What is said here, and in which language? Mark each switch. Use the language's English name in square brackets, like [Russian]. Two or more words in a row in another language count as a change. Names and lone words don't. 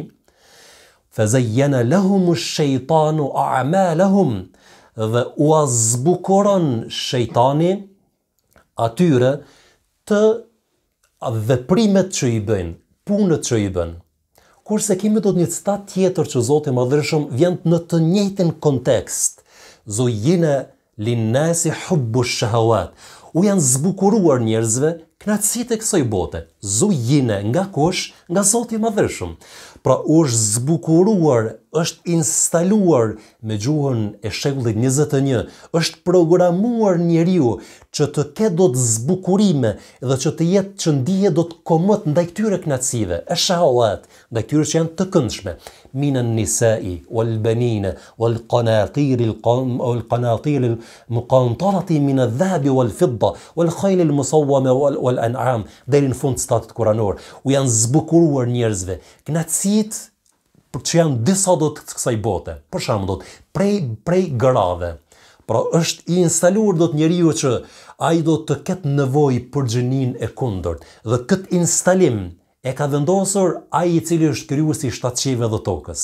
[Arabic] فزين لهم الشيطان أعمالهم, [Albanian] dhe u zbukuron shejtani atyre të veprimet që i bëjnë, punët që i bëjnë. Kurse kemi dot një stat tjetër që Zoti i Madhërisht vjen në të njëjtin kontekst: [Arabic] زين للناس حب الشهوات, [Albanian] u janë zbukuruar njerëzve knatësitë e kësaj bote. Zuyyina nga kush? Nga Zoti i Madhërisht. Pra është zbukuruar, është instaluar me gjuhën e shekullit 21, është programuar njeriu që të ketë dot zbukurime dhe që të jetë që ndihet dot komod ndaj këtyre knatësive, e shahawat, ndaj këtyre që janë të këndshme. [Arabic] من النساء والبنين والقناطير المقنطرة من الذهب والفضة والخيل المسومة والأنعام, [Albanian] deri në fund statit kuranor. U janë zbukuruar njerëzve knatësitë që janë disa do të kësaj bote. Për shembull, prej grave. Pra është i instaluar do të njeriu që ai do të ketë nevojë për gjinin e kundërt, dhe këtë instalim e ka vendosur ai i cili është krijuesi i shtatqive dhe tokës.